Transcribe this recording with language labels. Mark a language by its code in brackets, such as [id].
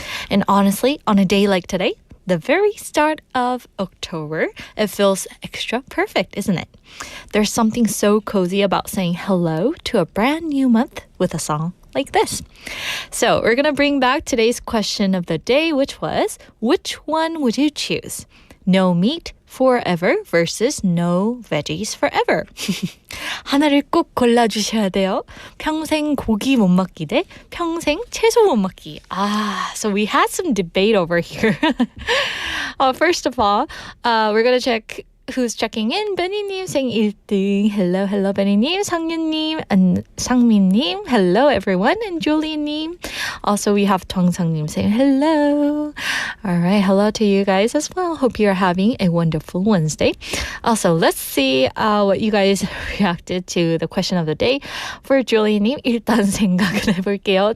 [en] And honestly, on a day like today, the very start of October, it feels extra perfect, isn't it? There's something so cozy about saying hello to a brand new month with a song like this. So we're going to bring back today's question of the day, which was, which one would you choose? No meat forever versus no veggies forever. [ko] 하나를 꼭 골라주셔야 돼요. 평생 고기 못 먹기 대 평생 채소 못 먹기. [en] So we had some debate over here. First of all, we're going to check who's checking in. Benny님 saying 1등. Hello, hello, Benny님. 상윤님 and 상민님. Hello, everyone. And Julie님. Also, we have Twang상님 saying hello. All right, hello to you guys as well. Hope you're having a wonderful Wednesday. Also, let's see what you guys reacted to the question of the day. [ko] For Julie님, 일단 생각을 해볼게요.